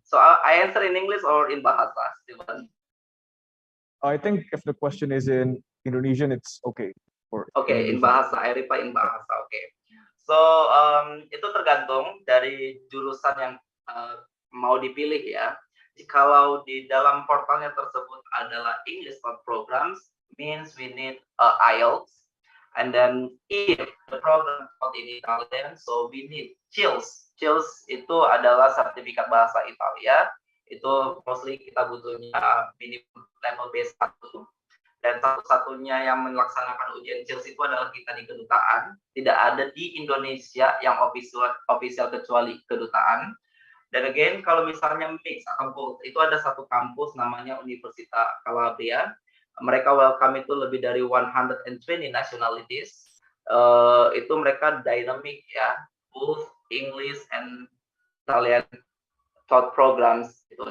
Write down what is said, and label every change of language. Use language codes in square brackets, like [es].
[en] So, I answer in English or in bahasa, Steven? I think if the question is in Indonesian, it's okay. Okay, in bahasa. I reply in bahasa. Okay. [id] So, itu tergantung dari jurusan yang mau dipilih ya. Jikalau di dalam portalnya tersebut adalah English programs, [en] means we need IELTS. And then if the program taught in Italian, so we need CILS. [id] CILS itu adalah sertifikat bahasa Italia. Itu mostly kita butuhnya minimum level B1. Dan satu-satunya yang melaksanakan ujian CILS itu adalah kita di Kedutaan. Tidak ada di Indonesia yang official kecuali Kedutaan. Dan again, kalau misalnya mix atau itu ada satu kampus namanya Universitas Calabria. Mereka welcome itu lebih dari 120 nationalities. Itu mereka dynamic ya, [en] both English and Italian taught programs [id] gitu.